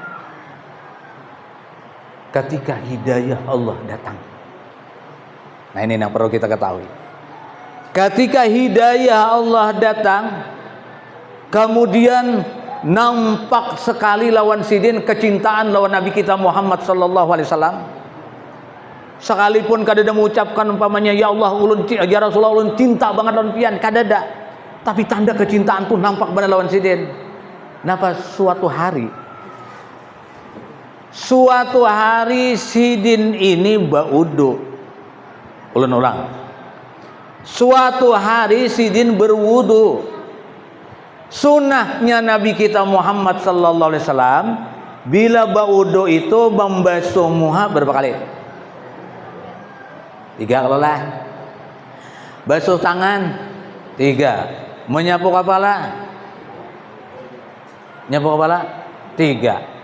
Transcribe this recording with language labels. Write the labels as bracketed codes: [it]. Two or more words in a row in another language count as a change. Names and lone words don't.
[id] Ketika hidayah Allah datang. Nah, ini yang perlu kita ketahui. [bjn] Ketika hidayah Allah datang, kemudian nampak sekali lawan Sidin kecintaan lawan Nabi kita Muhammad [ar] sallallahu alaihi wasallam. [bjn] Sekalipun kadada mengucapkan umpamanya ya Allah ulun ya Rasulullah ulun cinta banget lawan pian, kadada. Tapi tanda kecintaan tuh nampak benar lawan Sidin. Napa suatu hari Sidin ini baudu. Ulun ulang. [id] Suatu hari Sidin berwudu. [bjn] Sunnahnya Nabi kita Muhammad [ar] sallallahu alaihi wasallam [bjn] bila baudu itu membasuh muha berapa kali? [id] 3 kalau lah. Basuh tangan 3. Menyapu kepala. Nyapu kepala 3.